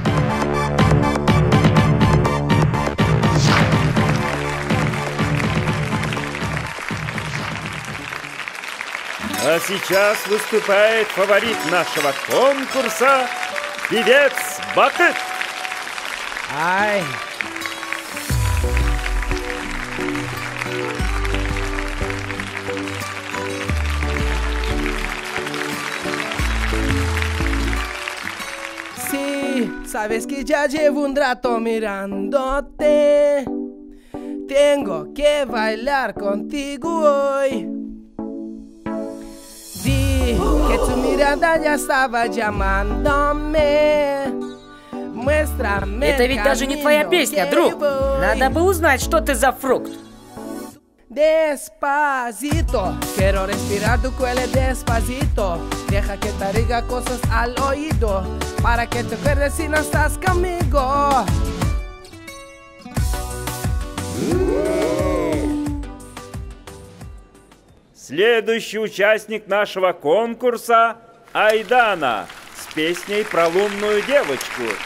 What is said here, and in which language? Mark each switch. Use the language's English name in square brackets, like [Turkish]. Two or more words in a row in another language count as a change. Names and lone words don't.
[Russian] А сейчас выступает фаворит нашего конкурса, певец Бакыт. Ай! [Spanish] Sí, sabes que ya llevo un rato mirándote. Tengo que bailar contigo hoy. Vi que tu mirada ya estaba llamándome. Muéstrame. [Russian] Это ведь даже не твоя песня, друг. Надо бы узнать, что ты за фрукт. [Spanish] Despacito, quiero respirar tu cuello despacito. Deja que te diga cosas al oído, para que te acuerdes si no estás conmigo. [Russian] Следующий участник нашего конкурса – Айдана с песней про лунную девочку.